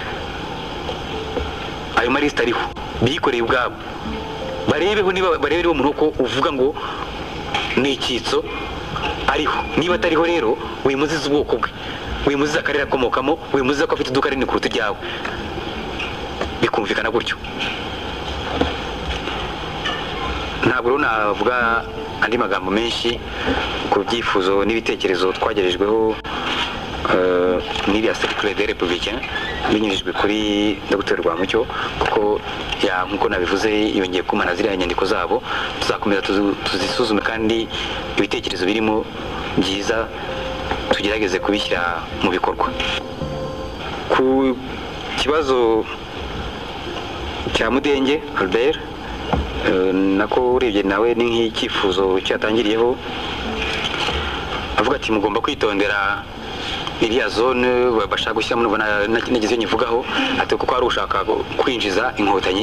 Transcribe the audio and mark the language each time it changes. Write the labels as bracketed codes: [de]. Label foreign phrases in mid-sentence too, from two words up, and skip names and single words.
[rw] Ayo marisita ariho bikoreye ubwabo, barebeho niba barebereho umuntu ko uvuga ngo ni icyitso ariho, niba atariho rero wimuziza ubwoko bwe, wimuziza akarere akomokamo, wimuziza ko afite iduka rinini kuruta iryawe, bikumvikana gutyo. Ntabwo rero navuga andi magambo menshi ku byifuzo n'ibitekerezo twagerejweho n'iriya cercle des républicains binyujijwe kuri Dr. Rwamucyo, kuko nk'uko nabivuze yongeye kumana ziriya nyandiko zabo, tuzakomeza tuzisuzume kandi ibitekerezo birimo byiza tugerageze kubishyira mu bikorwa. Ku kibazo cya Mudenge Albert nako urebye nawe ni nk'icyifuzo cyatangiriyeho avuga ati mugomba kwitondera iriya zone bashaka gushyiramo, n'ubona nagize nyivugaho ati kuko ari ushaka kwinjiza inkotanyi.